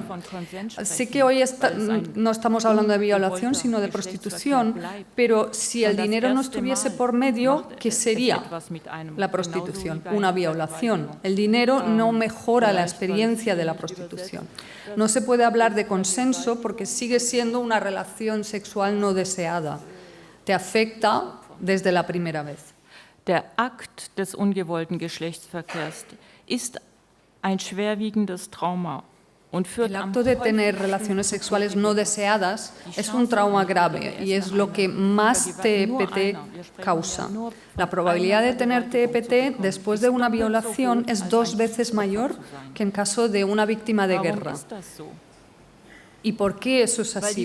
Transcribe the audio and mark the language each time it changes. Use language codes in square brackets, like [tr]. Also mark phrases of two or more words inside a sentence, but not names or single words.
[es] Sí que hoy no estamos hablando de violación, sino de prostitución, pero si el dinero no estuviese por medio, ¿qué sería la prostitución? Una violación. El dinero no mejora la experiencia de la prostitución. No se puede hablar de consenso porque sigue siendo una relación sexual no deseada. Te afecta desde la primera vez. [de] Der Akt des ungewollten Geschlechtsverkehrs ist ein schwerwiegendes Trauma und führt [es] El acto de tener relaciones sexuales no deseadas es un trauma grave y es lo que más TPT causa. La probabilidad de tener TPT después de una violación es 2 veces mayor que en caso de una víctima de guerra. ¿Y por qué eso es así?